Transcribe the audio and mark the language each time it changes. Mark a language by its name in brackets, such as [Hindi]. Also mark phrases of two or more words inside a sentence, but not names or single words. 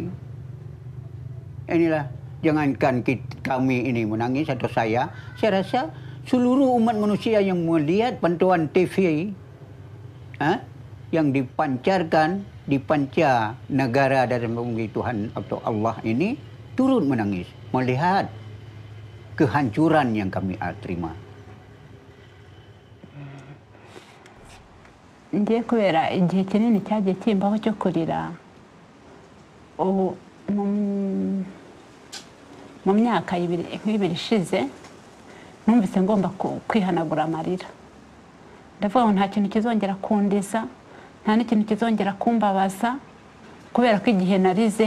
[Malay] Inilah, jangankan kami ini menangis atau saya rasa seluruh umat manusia yang melihat pantauan TV yang dipancar negara dari bumi Tuhan atau Allah ini turut menangis melihat kehancuran yang kami terima. [Kinyarwanda] Ngiye kubera igihe kinini cyagiye kimbaho cyo kurira ubu mu myaka ibiri ishize numvise ngomba kwihanagura amarira ndavuga ngo nta kintu kizongera kundiza nta n'ikintu kizongera kumbabaza kubera ko igihe narize